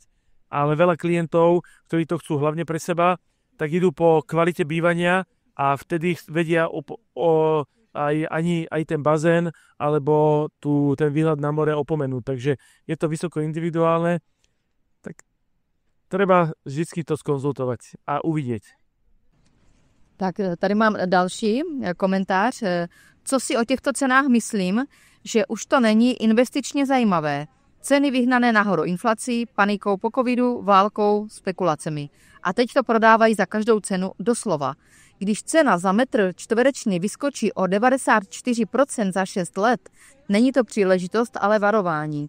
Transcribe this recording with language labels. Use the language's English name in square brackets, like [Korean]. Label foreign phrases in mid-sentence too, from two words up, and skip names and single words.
[Slovak] Ale veľa klientov, ktorí to chcú hlavne pre seba, tak idú po kvalite bývania a vtedy vedia aj ten bazén alebo ten výhľad na more opomenúť. Takže je to vysoko individuálne, tak treba vždy to skonzultovať a uvidieť. [Czech] Tak tady mám další komentář. Co si o těchto cenách myslím, že už to není investičně zajímavé. Ceny vyhnané nahoru inflací, panikou po covidu, válkou, spekulacemi. A teď to prodávají za každou cenu doslova. Když cena za metr čtverečný vyskočí o 94% za 6 let, není to příležitost, ale varování.